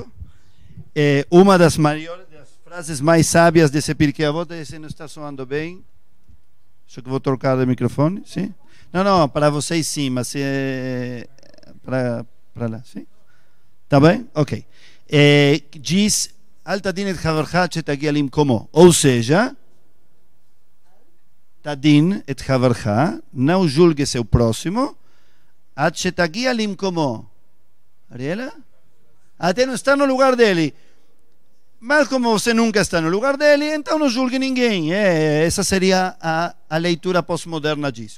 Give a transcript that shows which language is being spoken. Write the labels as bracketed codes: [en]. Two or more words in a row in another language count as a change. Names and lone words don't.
[pt] Uma das maiores... frases mais sábias desse Pirkei Avot, esse não está soando bem. Acho que vou trocar de microfone, sim? Não, para vocês sim, mas para lá, sim? Tá bem? Ok. Diz, [he] אל תדין את חברך שתגיע למקומו. [pt] Ou seja, [he] תדין את חברך, [pt] não julgue seu próximo, [he] עד שתגיע למקומו. [pt] Ariela? Até não está no lugar dele. Mas como você nunca está no lugar dele, então não julgue ninguém. Essa seria a leitura pós-moderna disso.